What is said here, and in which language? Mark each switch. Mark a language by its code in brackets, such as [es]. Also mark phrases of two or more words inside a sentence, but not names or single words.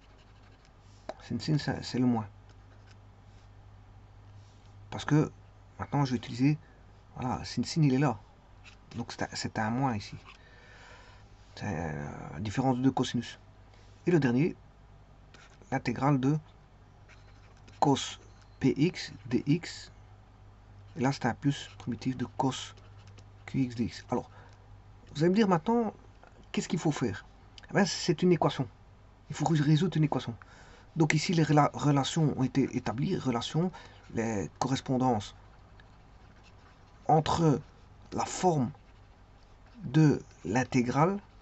[fr] Sin, c'est le moins. parce que maintenant je vais utiliser, voilà, sin il est là. Donc c'est un moins ici. C'est la différence de cosinus. Et le dernier, l'intégrale de cos px dx. Et là, c'est un plus primitif de cos qx dx. Alors, vous allez me dire maintenant, qu'est-ce qu'il faut faire? Eh bien, c'est une équation. Il faut résoudre une équation. Donc ici, les relations ont été établies, les correspondances entre la forme de l'intégrale.